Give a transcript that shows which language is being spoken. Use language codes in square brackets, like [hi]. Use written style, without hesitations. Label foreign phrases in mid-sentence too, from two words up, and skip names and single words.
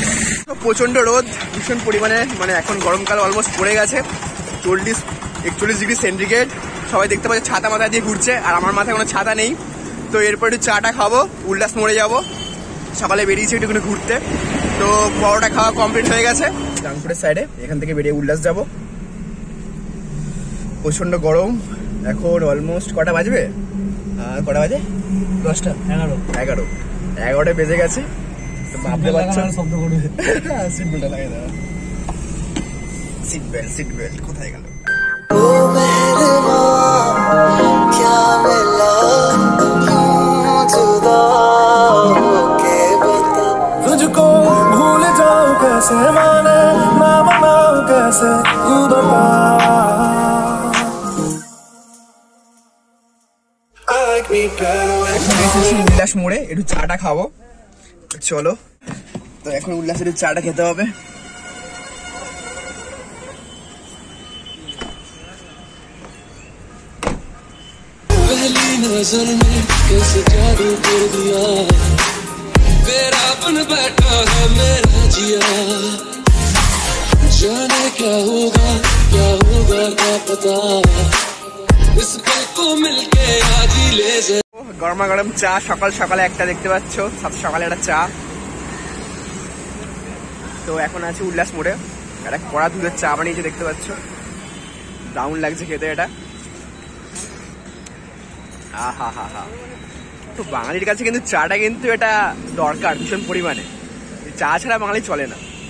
[bn] পারে তো প্রচণ্ড রোদ ভীষণ পরিমাণে মানে এখন গরমকাল অলমোস্ট পড়ে গেছে 41 ডিগ্রি সেন্টিগ্রেড সবাই দেখতে পাচ্ছে ছাতা মাথা দিয়ে ঘুরছে আর আমার মাথায় কোনো ছাতা নেই তো এরপর একটু চাটা খাবো উল্লাস মোড়ে যাবো সকালে বেরিয়েছি একটুখানি ঘুরতে তো পরোটা খাওয়া কমপ্লিট হয়ে গেছে গাংপুরের সাইডে এখান থেকে বেরিয়ে উল্লাস যাবো প্রচণ্ড গরম এখন অলমোস্ট কটা বাজবে কটা বাজে 10টা 11টা বেজে গেছে তো ভাবতে পারছো শব্দ করবে সিট বেল্টটা লাগিয়ে দাও সিট বেল্ট কোথায় গেল [hi] तुझको भूल जाओ कैसे माने ना मनाओ कैसे तू बता [bn] উল্লাস মোড়ে একটু চাটা খাবো চলো তো এখন উল্লাসের একটু চাটা খেতে হবে [hi] पहली नजर में कैसे जादू कर दिया तेरा बन बैठा है मेरा जिया जाने क्या होगा क्या पता इस पल को मिलके आज ही ले जा [bn] গরমা গরম চা সকাল সকালে একটা দেখতে পাচ্ছ সকালে একটা চা তো এখন আছে উল্লাস মোড়ে একটা কড়া দুধের চা বানিয়েছে দেখতে পাচ্ছ দারুণ লাগছে খেতে এটা আহা হা হা তো বাঙালির কাছে কিন্তু চাটা কিন্তু এটা দরকার ভীষণ পরিমাণে চা ছাড়া বাঙালি চলে না।